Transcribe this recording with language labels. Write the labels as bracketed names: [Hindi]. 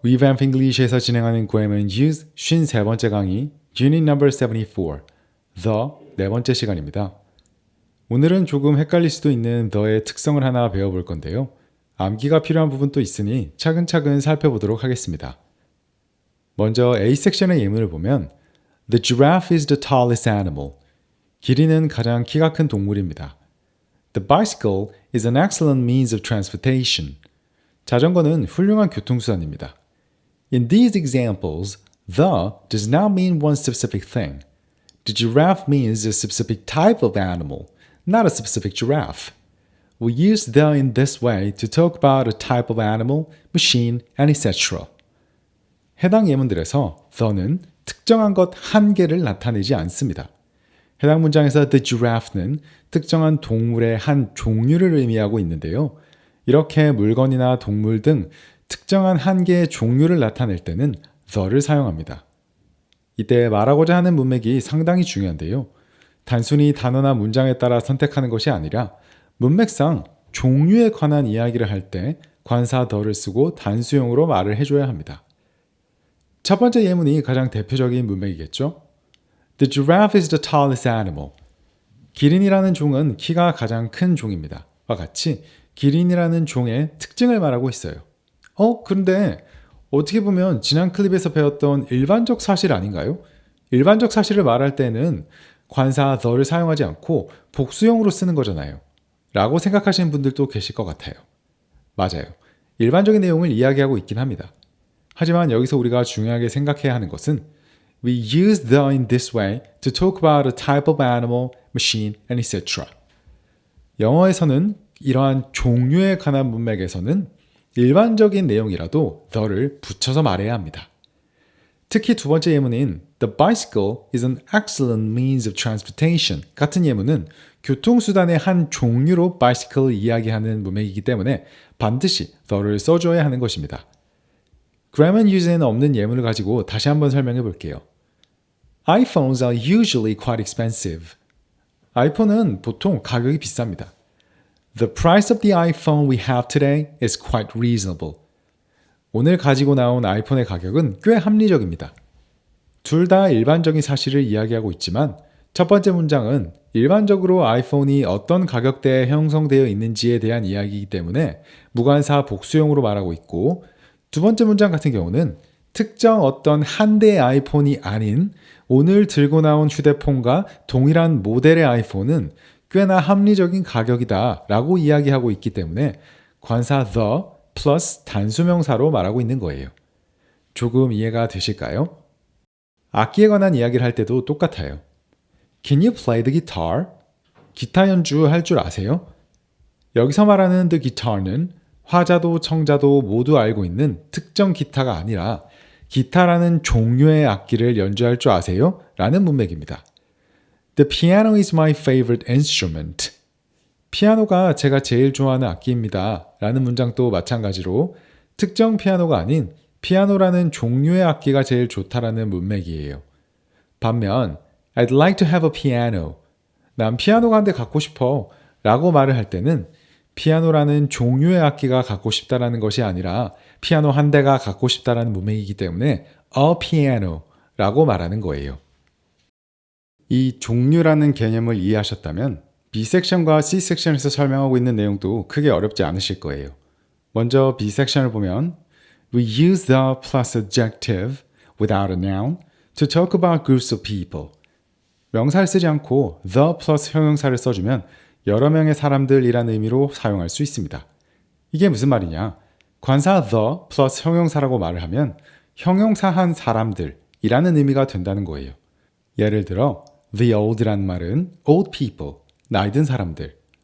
[Korean] Revamp English에서 진행하는 Grammar Use 53번째 강의 Unit Number 74 The 네 번째 시간입니다. 오늘은 조금 헷갈릴 수도 있는 the의 특성을 하나 배워볼 건데요. 암기가 필요한 부분도 있으니 차근차근 살펴보도록 하겠습니다. 먼저 A 섹션의 예문을 보면 [English] The giraffe is the tallest animal. [Korean] 기린은 가장 키가 큰 동물입니다. [English] The bicycle is an excellent means of transportation. [Korean] 자전거는 훌륭한 교통수단입니다. [English] In these examples, the does not mean one specific thing. The giraffe means a specific type of animal, not a specific giraffe. We use the in this way to talk about a type of animal, machine, and etc. [Korean] 해당 예문들에서 the는 특정한 것 한 개를 나타내지 않습니다. 해당 문장에서 the giraffe는 특정한 동물의 한 종류를 의미하고 있는데요. 이렇게 물건이나 동물 등 특정한 한 개의 종류를 나타낼 때는 the를 사용합니다. 이때 말하고자 하는 문맥이 상당히 중요한데요. 단순히 단어나 문장에 따라 선택하는 것이 아니라 문맥상 종류에 관한 이야기를 할 때 관사 the를 쓰고 단수형으로 말을 해줘야 합니다. 첫 번째 예문이 가장 대표적인 문맥이겠죠? [English] The giraffe is the tallest animal. [Korean] 기린이라는 종은 키가 가장 큰 종입니다. 와 같이 기린이라는 종의 특징을 말하고 있어요. 그런데 어떻게 보면 지난 클립에서 배웠던 일반적 사실 아닌가요? 일반적 사실을 말할 때는 관사 the를 사용하지 않고 복수형으로 쓰는 거잖아요. 라고 생각하시는 분들도 계실 것 같아요. 맞아요. 일반적인 내용을 이야기하고 있긴 합니다. 하지만 여기서 우리가 중요하게 생각해야 하는 것은 [English] We use the in this way to talk about a type of animal, machine, and etc. [Korean] 영어에서는 이러한 종류에 관한 문맥에서는 일반적인 내용이라도 the를 붙여서 말해야 합니다. 특히 두 번째 예문인 [English] The bicycle is an excellent means of transportation [Korean] 같은 예문은 교통수단의 한 종류로 bicycle을 이야기하는 문맥이기 때문에 반드시 the를 써줘야 하는 것입니다. Grammar Use에는 없는 예문을 가지고 다시 한번 설명해 볼게요. [English] iPhones are usually quite expensive. [Korean] 아이폰은 보통 가격이 비쌉니다. [English] The price of the iPhone we have today is quite reasonable. [Korean] 오늘 가지고 나온 아이폰의 가격은 꽤 합리적입니다. 둘 다 일반적인 사실을 이야기하고 있지만 첫 번째 문장은 일반적으로 아이폰이 어떤 가격대에 형성되어 있는지에 대한 이야기이기 때문에 무관사 복수형으로 말하고 있고 두 번째 문장 같은 경우는 특정 어떤 한 대의 아이폰이 아닌 오늘 들고 나온 휴대폰과 동일한 모델의 아이폰은 꽤나 합리적인 가격이다 라고 이야기하고 있기 때문에 관사 the 플러스 단수명사로 말하고 있는 거예요. 조금 이해가 되실까요? 악기에 관한 이야기를 할 때도 똑같아요. [English] Can you play the guitar? [Korean] 기타 연주할 줄 아세요? 여기서 말하는 the guitar는 화자도 청자도 모두 알고 있는 특정 기타가 아니라 기타라는 종류의 악기를 연주할 줄 아세요? 라는 문맥입니다. [English] The piano is my favorite instrument. [Korean] 피아노가 제가 제일 좋아하는 악기입니다. 라는 문장도 마찬가지로 특정 피아노가 아닌 피아노라는 종류의 악기가 제일 좋다라는 문맥이에요. 반면 [English] I'd like to have a piano. [Korean] 난 피아노가 한 대 갖고 싶어. 라고 말을 할 때는 피아노라는 종류의 악기가 갖고 싶다라는 것이 아니라 피아노 한 대가 갖고 싶다라는 문맥이기 때문에 a piano 라고 말하는 거예요. 이 종류라는 개념을 이해하셨다면 B 섹션과 C 섹션에서 설명하고 있는 내용도 크게 어렵지 않으실 거예요. 먼저 B 섹션을 보면 [English] We use the plus adjective without a noun to talk about groups of people. [Korean] 명사를 쓰지 않고 the plus 형용사를 써주면 여러 명의 사람들이라는 의미로 사용할 수 있습니다. 이게 무슨 말이냐? 관사 the plus 형용사라고 말을 하면 형용사한 사람들이라는 의미가 된다는 거예요. 예를 들어 The old라는 말은 [English] old people, [Korean] 나이 든 사람들.